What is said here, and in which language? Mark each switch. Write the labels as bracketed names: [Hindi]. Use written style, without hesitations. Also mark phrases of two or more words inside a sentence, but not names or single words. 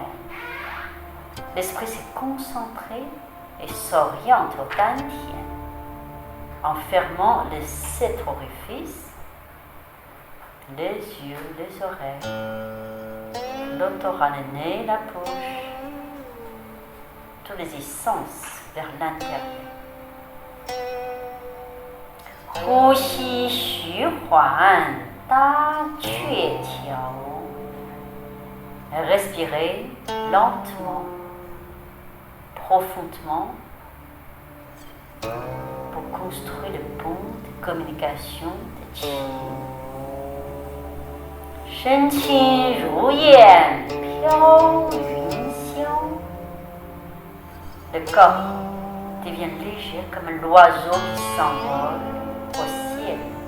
[French] L'esprit s'est concentré et s'oriente au dan tian, en fermant les 7 orifices, les yeux, les oreilles, l'odorat, le nez, la bouche, tous les sens vers l'intérieur. [Chinese] 呼吸徐缓，大鹊条。 [French] Respirez lentement, profondément, pour construire le pont de communication de Qi. [Chinese] 身轻如燕，飘云霄。 [French] Le corps devient léger comme l'oiseau qui s'envole au ciel.